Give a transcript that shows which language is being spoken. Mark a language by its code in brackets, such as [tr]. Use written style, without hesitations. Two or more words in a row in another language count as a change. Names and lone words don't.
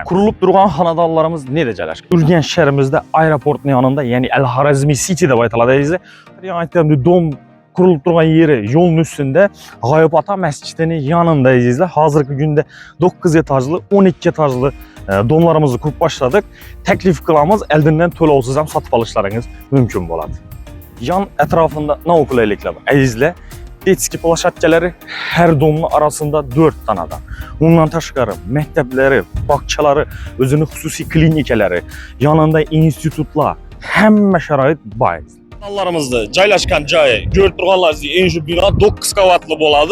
[uz] Qurilib turgan xonadonlarimiz nerede joylashgan? Urganch shahrimizda aeroportning yonida, ya'ni Al-Xorazmiy City deb aytiladi. Yani aytganimda dom qurilib turgan yeri yo'lning ustida, G'oyib ota masjidining yonida azizlar. Hozirgi kunda 9 etajli, 12 etajli domlarimizni qurib boshladik. Taklif qilamiz, eldindan to'lovsiz ham sotib olishlaringiz mumkin bo'ladi. Yan etrafında ne qulayliklar bor? Azizlar, detski plashatkalari her domla arasında 4 tanadan. Bundan tashqari maktablari, bog'chalari, o'zini xususiy klinikalari, yanında institutlar, hamma sharoit bor. Binalarımızda joylashgan joyi ko'rib turganlaringizdek, eng shu bino 9 qavatli bo'ladi.